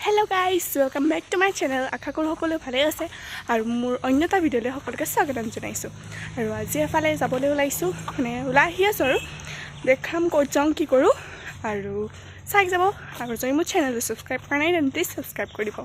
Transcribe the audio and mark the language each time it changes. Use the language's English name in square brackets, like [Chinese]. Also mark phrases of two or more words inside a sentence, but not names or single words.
[English] Hello guys, welcome back to my channel. [Assamese] আশা কৰো সকলোৱে ভালে আছে আৰু মোৰ অন্য টা video লৈ সকলোকে স্বাগতম জনাইছো. আৰু আজি এফালে যাবলৈ ওলাইছো মানে ওলাই আহি আছো আৰু দেখাম কো জাং কি কৰো আৰু চাই যাবো আৰু যদি মোৰ channel subscribe কৰা নাই [English] then please subscribe [Assamese] কৰি দিব.